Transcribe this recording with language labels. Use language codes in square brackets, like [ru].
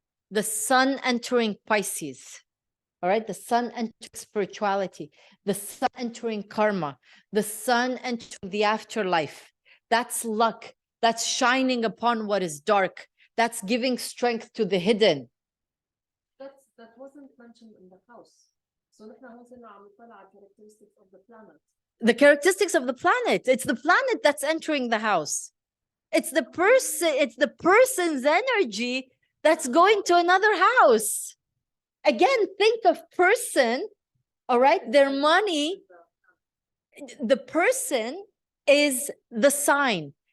[en] The sun entering Pisces. All right, the sun entering spirituality, the sun entering karma, the sun entering the afterlife. That's luck. That's shining upon what is dark. That's giving strength to the hidden. That wasn't mentioned in the house. [ar] So نحن هون صرنا عم نطلع على [en] characteristics of the planet. The characteristics of the planet. It's the planet that's entering the house. It's the person, it's the person's energy that's going to another house. Again, think of person, all right? Their money, the person is the sign.